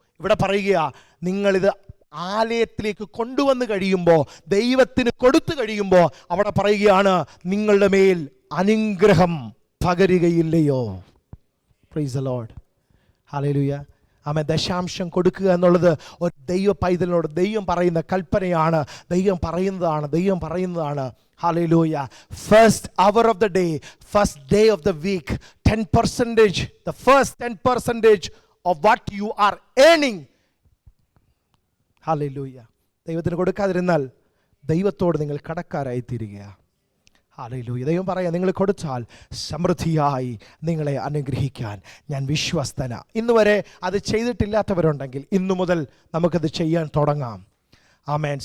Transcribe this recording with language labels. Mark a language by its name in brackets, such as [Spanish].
[Malayalam] ഇവിടെ പറയുക, നിങ്ങളിത് ആലയത്തിലേക്ക് കൊണ്ടുവന്ന് കഴിയുമ്പോൾ, ദൈവത്തിന് കൊടുത്തു കഴിയുമ്പോൾ അവിടെ പറയുകയാണ്, നിങ്ങളുടെ മേൽ അനുഗ്രഹം പകരുകയില്ലയോ? പ്രൈസ് ദി ലോർഡ്, ഹല്ലേലൂയ, ആമേൻ. ദശാംശം കൊടുക്കുക എന്നുള്ളത് ഒരു ദൈവ പൈതലിനോട് ദൈവം പറയുന്ന കൽപ്പനയാണ്, ദൈവം പറയുന്നതാണ്. [English] Hallelujah. First hour of the day, first day of the week, 10%, the first 10% of what you are earning. Hallelujah. [Malayalam] ദൈവത്തിന് കൊടുക്കാതിരുന്നാൽ ദൈവത്തോട് നിങ്ങൾ കടക്കാരായി തീരുകയാണ്. ഹല്ലേലൂയ. ദൈവം പറയാം, നിങ്ങൾ കൊടുത്താൽ സമൃദ്ധിയായി നിങ്ങളെ അനുഗ്രഹിക്കാൻ ഞാൻ വിശ്വസ്തന. ഇന്ന് വരെ അത് ചെയ്തിട്ടില്ലാത്തവരുണ്ടെങ്കിൽ ഇന്നു മുതൽ നമുക്കത് ചെയ്യാൻ തുടങ്ങാം. ആമേൻ.